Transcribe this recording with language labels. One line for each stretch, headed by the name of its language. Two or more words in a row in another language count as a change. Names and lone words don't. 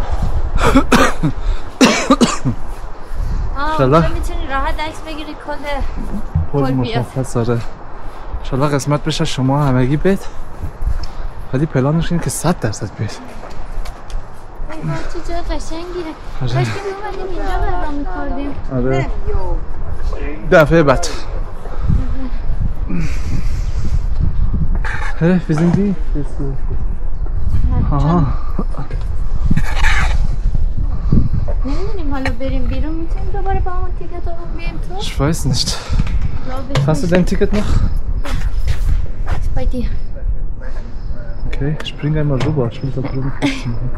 Persian: اونجا میتونی راحت عکس بگیری کل بیاد. آره. انشالله قسمت بشه شما همگی بید. ولی پلانش اینه که 100% بید. ایوان چه جای قشنگیه. کاش که میومدیم اینجا برنامه میکردیم. آره دفعه بعد.
German: wir sind die.
Persian: آها. نمیدونیم حالا بریم بیرون میتونیم دوباره با همون تیکت رو بیایم تو؟
German: Ich weiß nicht. Hast du dein Ticket noch? Bei dir. Okay, ich springe einmal rüber. Ich will da drüben putzen.